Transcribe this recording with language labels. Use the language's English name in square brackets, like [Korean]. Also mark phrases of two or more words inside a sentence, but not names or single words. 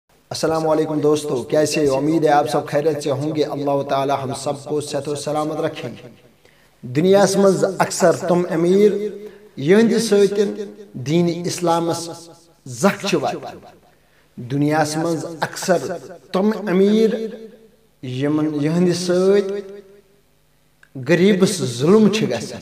[Arabic] السلام عليكم [Urdu] دوستوں، کیسے ہو؟ امید ہے آپ سب خیریت سے ہوں گے. اللہ تعالیٰ ہم سب کو صحت اور سلامت رکھیں. [Kashmiri] दुनिया मज अक्सर तुम अमीर यहंद सतन दीन इस्लामस जख वातान। दुनिया मज अक्सर तुम अमीर यहंद सत गरीबस जुल्म गसान।